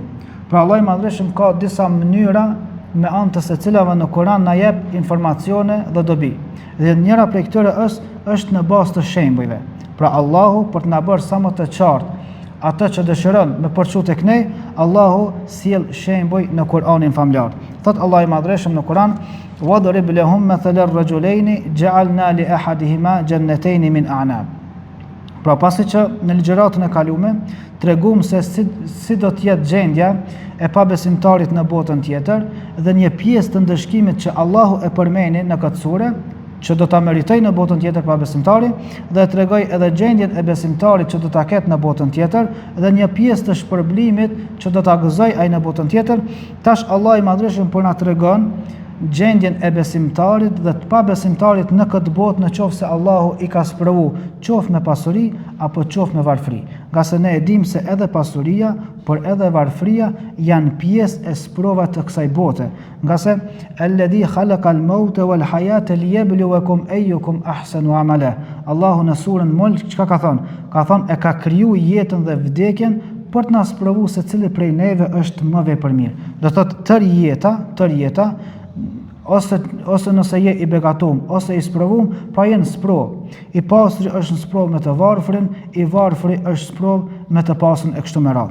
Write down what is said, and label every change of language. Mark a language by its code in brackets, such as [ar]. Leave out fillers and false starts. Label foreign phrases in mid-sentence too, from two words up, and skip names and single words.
[sq] Pra Allahu i Madhreshëm ka disa mënyra me anë të secilave në Kur'an na jep informacione dhe dobi. Dhe njëra prej këtyre është në bazë të shembujve. Pra Allahu për të na bërë sa më të qartë atë që dëshiron me përçu tek ne, Allahu sjell shembuj në Kur'anin famlar. Thot Allahu i Madhreshëm në Kur'an: [ar] "واضرب لهم مثلا رجلين جعلنا لأحدهما جنتين من أعناب." [sq] Pra pasi që në ligjëratën e kaluar treguam se si do të jetë gjendja e pabesimtarit në botën tjetër dhe një pjesë të ndëshkimit që Allahu e përmeni në këtë sure, që do ta meritoj në botën tjetër pabesimtari, dhe tregoj edhe gjendjen e besimtarit që do ta ketë në botën tjetër dhe një pjesë të shpërblimit që do ta gëzoj ai në botën tjetër. Tash Allah i Madhreshëm po na tregon gjendjen e besimtarit dhe të pabesimtarit në këtë botë, në qoftë se Allahu i ka sprovu qoftë me pasuri apo qoftë me varfëri. Nga se ne e dim se edhe pasuria, por edhe varfëria janë pjesë e sprovave të kësaj bote. Nga se [ar] الذي خلق الموت والحياة ليبلوكم أيكم أحسن عملا. [sq] Allahu në surën Mulk çka ka thonë? Ka thonë e ka kriju jetën dhe vdekjen për të na sprovuar se cili prej neve është më vepërmirë. Do thotë tër jeta ose nëse je i begatum, ose i sprovum, pra jenë sprov. I pasri është në sprov me të varfrin, i varfri është sprov me të pasën e kështu me radhë.